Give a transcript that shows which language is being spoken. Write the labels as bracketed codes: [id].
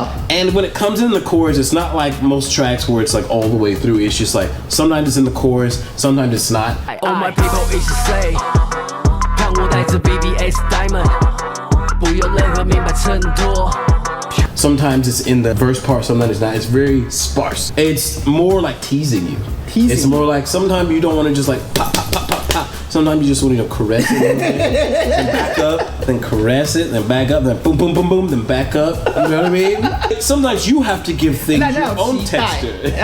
[en] And when it comes in the chorus, it's not like most tracks where it's like all the way through. It's just like sometimes it's in the chorus, sometimes it's not. All my people [zh] 一起 slay， 看我带着 BBS Diamond， 不用任何名牌衬托。 [en] Sometimes it's in the verse part, sometimes it's not. It's very sparse. It's more like teasing you. It's more like sometimes you don't want to just like pop, pop, pop, pop, pop. Sometimes you just want to caress it, then back up, then caress it, then back up, then boom, boom, boom, boom, then back up. You know what I mean? Sometimes you have to give things your own texture.